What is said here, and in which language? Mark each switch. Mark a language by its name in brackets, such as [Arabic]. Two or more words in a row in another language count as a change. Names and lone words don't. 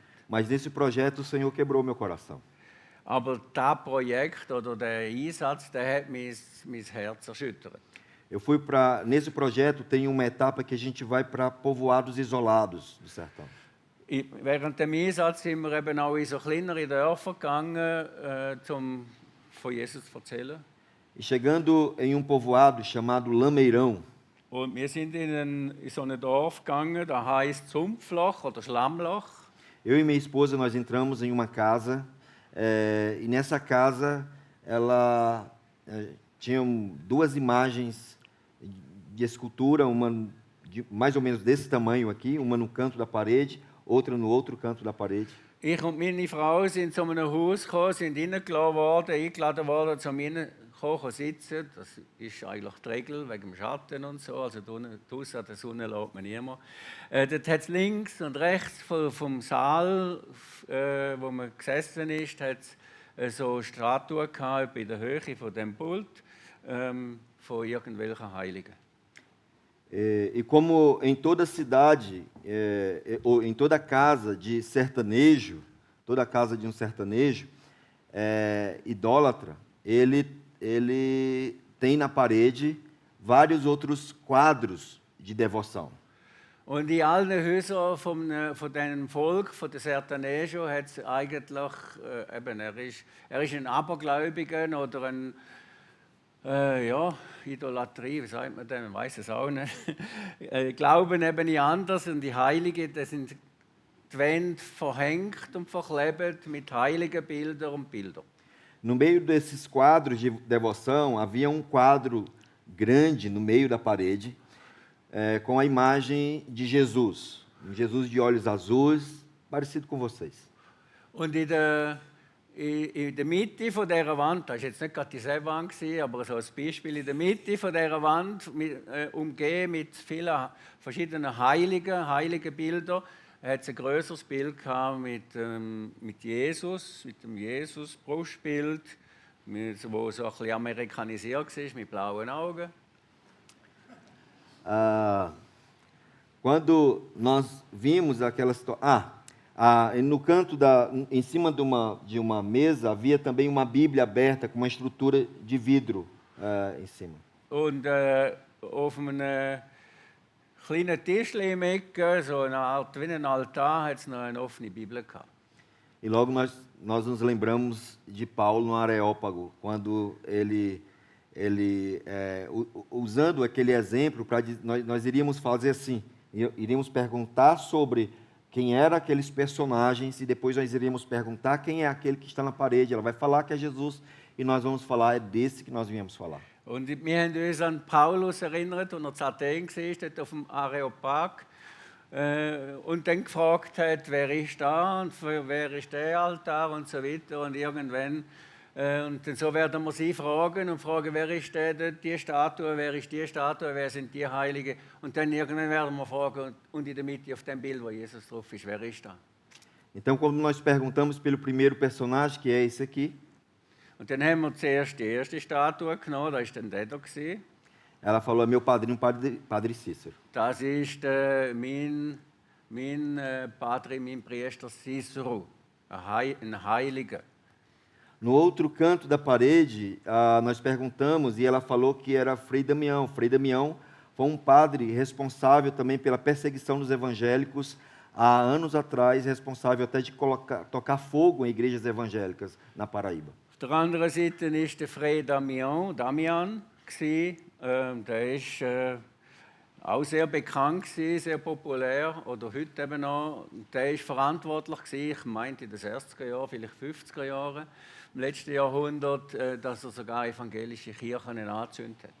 [Portuguese] Mas nesse projeto o Senhor quebrou meu coração. [German] Aber das Projekt oder der Einsatz, der hat mein Herz erschüttert. [Portuguese] Nesse projeto tem uma etapa que a gente vai para povoados isolados do sertão. [German] Während dem Einsatz sind wir eben auch in so kleinere Dörfer gegangen, um von Jesus zu erzählen. [Portuguese] E chegando em povoado chamado Lameirão. [German] Und wir sind in so ein Dorf gegangen, das heißt Sumpfloch oder Schlammloch. [Portuguese] Eu e minha esposa nós entramos em uma casa e nessa casa ela tinha duas imagens de escultura, uma mais ou menos desse tamanho aqui, uma no canto da parede, outra no outro canto da parede. [German] Ich und meine Frau sind zu einem Haus gekommen, sind eingeladen worden, zu mir sitzen. Das ist eigentlich die Regel, wegen dem Schatten und so. Also draußen an der Sonne lässt man niemand. Dort hat es links und rechts vom Saal, wo man gesessen ist, hat es so Statuen gehabt, in der Höhe von dem Pult, von irgendwelchen Heiligen. [Portuguese] E como em toda cidade, ou em toda casa de sertanejo, toda casa de um sertanejo idólatra, ele tem na parede vários outros quadros de devoção. [German] Und in allen Häusern von diesem Volk, von den Sertanejo, hat es eigentlich, eben, er ist ein Abergläubiger oder ein, ja, Idolatrie, wie sagt man denn, ich weiß es auch nicht. Glauben eben nicht anders und die Heiligen, das sind die Wände verhängt und verklebt mit heiligen Bildern und Bildern. [Portuguese] No meio desses quadros de devoção, havia um quadro grande no meio da parede, com a imagem de Jesus. Um Jesus de olhos azuis, parecido com vocês. [German] Und in der Mitte von dieser Wand, das war jetzt nicht gerade dieselbe Wand, aber so als Beispiel, in der Mitte von dieser Wand, umgeben mit vielen verschiedenen heiligen Bildern, hat es ein größeres Bild gehabt mit Jesus, mit dem Jesus-Brustbild, wo so ein bisschen amerikanisiert war, mit blauen Augen. [Portuguese] Quando nós vimos aquela situação... no canto, em cima de uma mesa, havia também uma Bíblia aberta com uma estrutura de vidro em cima. [German] Und auf einem kleinen Tischchen im Ecke, so eine Art wie ein Altar, hat es noch eine offene Bibel gehabt. [Portuguese] E logo nós nos lembramos de Paulo no Areópago, quando ele usando aquele exemplo, nós iríamos fazer assim, iríamos perguntar sobre quem eram aqueles personagens e depois nós iríamos perguntar quem é aquele que está na parede. Ela vai falar que é Jesus e nós vamos falar, é desse que nós viemos falar. [German] Und wir haben uns an Paulus erinnert, als er zu Athen war, dort auf dem Areopag, und dann gefragt hat, wer ist da und wer ist der Altar und so weiter. Und irgendwann, und dann so werden wir sie fragen, wer ist der dort, die Statue, wer ist die Statue, wer sind die Heiligen. Und dann irgendwann werden wir fragen, und in der Mitte auf dem Bild, wo Jesus drauf ist, wer ist da? [Portuguese] Então, quando nós perguntamos pelo primeiro personagem, que é esse aqui, [German] und dann haben wir zuerst die erste Statue genommen, da war dann der da. [Portuguese] Ela falou, é meu padrinho, Padre Cícero. [German] Das ist mein Padre, mein Priester Cícero, ein Heiliger. [Portuguese] No outro canto da parede, nós perguntamos e ela falou que era Frei Damião. Frei Damião foi um padre responsável também pela perseguição dos evangélicos há anos atrás, responsável até de tocar fogo em igrejas evangélicas na Paraíba. [German] Auf der anderen Seite ist der Frei Damian. Der ist auch sehr bekannt, sehr populär, oder heute eben noch. Der ist verantwortlich, ich meinte in den 60er Jahren, vielleicht 50er Jahren, im letzten Jahrhundert, dass er sogar evangelische Kirchen angezündet hat.